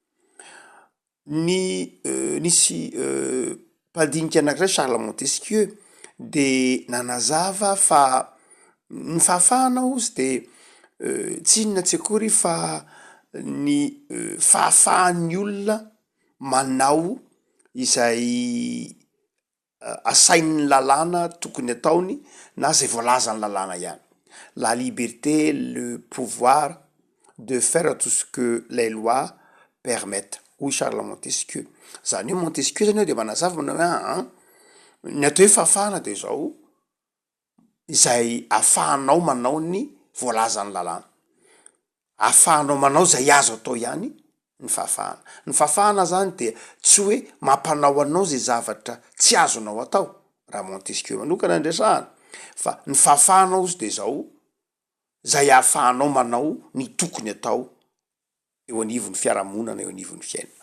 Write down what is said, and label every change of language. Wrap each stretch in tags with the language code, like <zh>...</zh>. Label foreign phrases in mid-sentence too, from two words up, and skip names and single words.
<mg>Nisy mpandinika anankiray Charles Montesquieu dia nanazava fa ny fahafahana ozy dia tsy inona tsy akory fa ny fahafahan'ny olona manao izay asain'ny lalàna tokony ataony na zay voalazan'ny lalàna ihany.</mg> <fr>La liberté, le pouvoir de faire tout ce que les lois permettent.</fr> <mg>Hoy Charles Montesquieu. Zany hoe Montesquieu zany dia manazava manao hoe ny atao hoe fahafahana dia izao izay ahafahanao manao ny voalazan'ny lalàna. Ahafahanao manao izay azo atao ihany ny fahafahana. Ny fahafahana zany dia tsy hoe mampanao anao zay zavatra tsy azonao atao raha Montesquieu manokana ndresahana fa ny fahafahanao izy de zao zay ahafahanao manao ny tokony atao eo anivon'ny fiarahamonana eo anivon'ny fiainana.</mg>